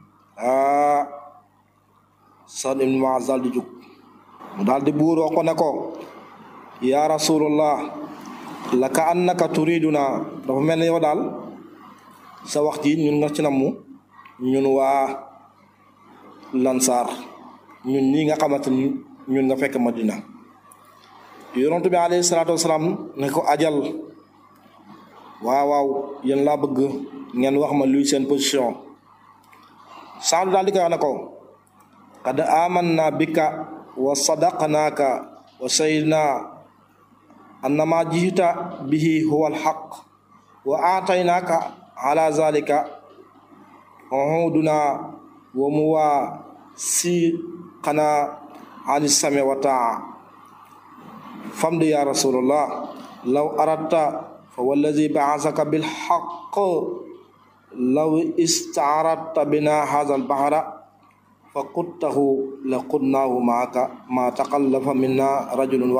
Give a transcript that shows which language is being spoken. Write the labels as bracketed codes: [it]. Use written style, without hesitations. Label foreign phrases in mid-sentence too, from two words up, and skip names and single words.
[wo] Saad ibn Muaz daal di jóg mu daal di buuroo ko ne ko [ar] يا رسول الله لكأنك تريدنا [wo] dafa mel ne yow daal sa wax ji ñun nga ci namu ñun waa lansaar ñun ñi nga xamante ni ñun nga fekk Madina yonent bi [ar] عليه الصلاة والسلام [wo] ne ko ajal waaw yéen laa bëgg ngeen wax ma luy seen position Saad daal di koy wax ne ko [ar] قد آمنا بك وصدقناك وسيدنا أنما جئت به هو الحق وأعطيناك على ذلك عهودنا ومواثيقنا على السمع والطاعة فامض يا رسول الله لو أردت فوالذي بعثك بالحق لو استعرضت بنا هذا البحر فخضته لخضناه معك ما تخلف منا رجل